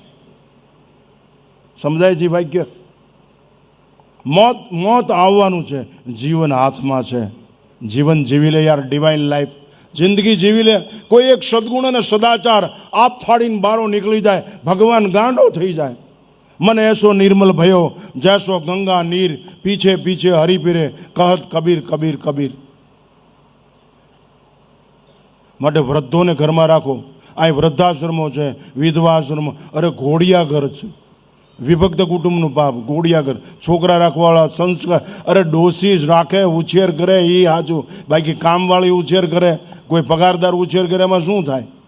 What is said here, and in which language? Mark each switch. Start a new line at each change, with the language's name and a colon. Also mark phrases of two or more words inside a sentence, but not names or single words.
Gujarati: સમજાય છે વાક્ય? મોત આવવાનું છે, જીવન હાથમાં છે. જીવન જીવી લે યાર,
English: divine life
Gujarati: જિંદગી જીવી લે. કોઈ એક સદગુણ અને સદાચાર આપ ફાડીને બારો નીકળી જાય, ભગવાન ગાંડો થઈ જાય.
Hindi: मन ऐसो निर्मल भयो जैसो गंगा नीर, पीछे पीछे हरि फिरे, कहत कबीर कबीर कबीर.
Gujarati: માટે વૃદ્ધોને ઘરમાં રાખો. અહીં વૃદ્ધાશ્રમો છે, વિધવાશ્રમો. અરે ઘોડિયા ઘર છે, વિભક્ત કુટુંબનું પાપ. ઘોડિયા ઘર, છોકરા રાખવાવાળા, સંસ્કાર. અરે ડોસી રાખે, ઉછેર કરે એ સાચું. બાકી કામવાળી ઉછેર કરે, કોઈ પગારદાર ઉછેર કરે, એમાં શું થાય?